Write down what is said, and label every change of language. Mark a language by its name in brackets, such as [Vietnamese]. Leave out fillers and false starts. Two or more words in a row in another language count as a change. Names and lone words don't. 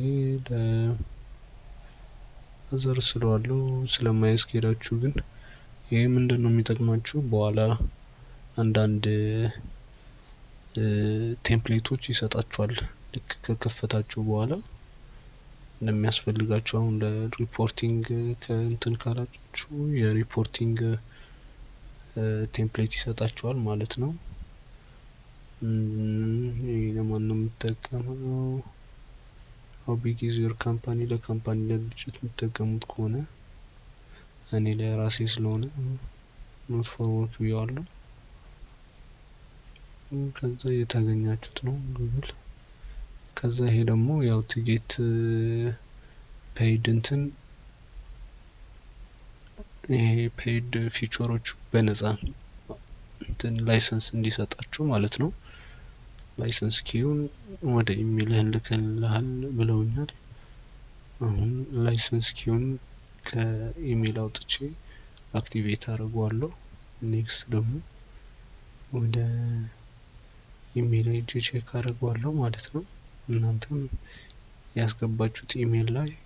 [Amharic] ለአዘር ስለዋለው ስለማያስኬዳችሁ ግን ይሄ ምንድነው የሚጠቅማችሁ በኋላ አንዳንድ ቴምፕሌቶች ይሰጣችኋል። ልክ ከከፈታችሁ በኋላ እንደሚያስፈልጋችሁ አሁን ለሪፖርቲንግ ከእንትን ካላችሁ የሪፖርቲንግ ቴምፕሌት ይሰጣችኋል ማለት ነው። ይሄ ለማን ነው የምትጠቀመው? [English] how big is your company [Amharic] ለካምፓኒ ለድርጅት የምትጠቀሙት ከሆነ እኔ ለራሴ ስለሆነ [English] not for work [Amharic] ብዬዋለሁ። ከዛ የታገኛችሁት ነው ጉግል። ከዛ ይሄ ደግሞ ያው [English] to get paid [Amharic] ይሄ ፔይድ ፊቸሮች በነፃ ላይሰንስ እንዲሰጣችሁ ማለት ነው። ላይሰንስ ኪውን ወደ ኢሜልህ ልከልሃል ብለውኛል። አሁን ላይሰንስ ኪውን ከኢሜል አውጥቼ አክቲቬት አደርገዋለሁ። ኔክስት ደግሞ ወደ ኢሜል ሄጄ ቼክ አደርገዋለሁ ማለት ነው። እናንተም ያስገባችሁት ኢሜል ላይ